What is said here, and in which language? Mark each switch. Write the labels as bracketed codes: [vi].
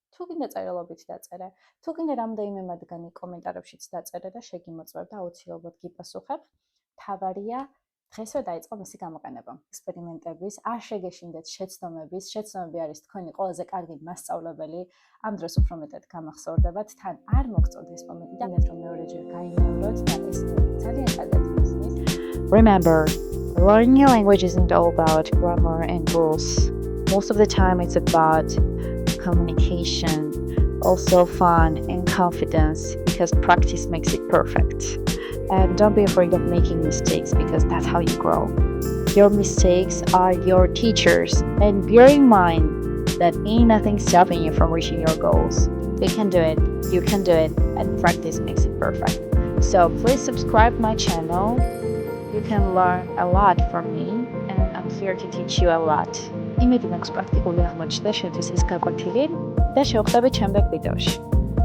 [ka] თუ გინდა წერილობით დაწერე, თუ გინდა რამდენიმე მათგანი კომენტარებშიც დაწერე და შეგიმოწვევ და აუცილებლად გიპასუხებ, თავარია დღესვე დაიწყო მისი გამოყენება. ექსპერიმენტების, არ შეგეშინდეთ შეცდომების, შეცდომები არის თქვენი ყველაზე კარგი მასწავლებელი, ამ დროს უფრო მეტად გამახსოვრდებათ, თან არ მოგწონთ ეს მომენტი და ნეტრო მეორეჯერ გაიმეოროთ და ეს ძალიან კარგად ისმის. [en] Remember, learning a language isn't all about grammar and rules. Most of the time it's about communication, also fun and confidence because practice makes it perfect. And don't be afraid of making mistakes because that's how you grow. Your mistakes are your teachers and bear in mind that ain't nothing stopping you from reaching your goals. You can do it, and practice makes it perfect. So please subscribe my channel. You can learn a lot from me and I'm here to teach you a lot. [ka] იმედი მაქვს პრაქტიკული აღმოჩნდა შენთვის ეს გაკვეთილი და შევხვდებით შემდეგ ვიდეოში.